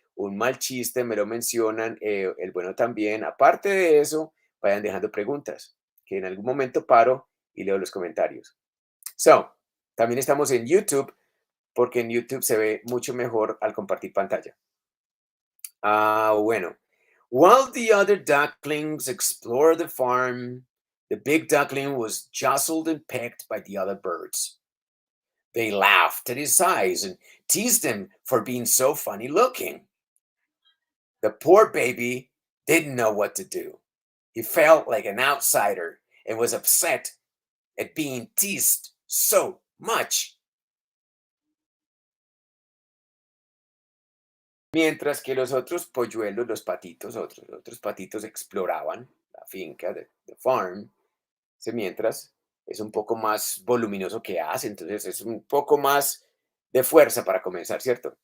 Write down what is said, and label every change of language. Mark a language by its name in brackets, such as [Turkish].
[Spanish] un mal chiste, me lo mencionan, el bueno también. Aparte de eso, vayan dejando preguntas, que en algún momento paro y leo los comentarios. So, también estamos en YouTube, porque en YouTube se ve mucho mejor al compartir pantalla. Bueno. [English] While the other ducklings explored the farm, the big duckling was jostled and pecked by the other birds. They laughed at his size and teased him for being so funny looking. The poor baby didn't know what to do. He felt like an outsider and was upset at being teased so much. [Spanish] Mientras que los otros polluelos, los patitos, otros patitos exploraban la finca, [English] the farm. [Spanish] Mientras es un poco más voluminoso que hace, entonces es un poco más de fuerza para comenzar, ¿cierto?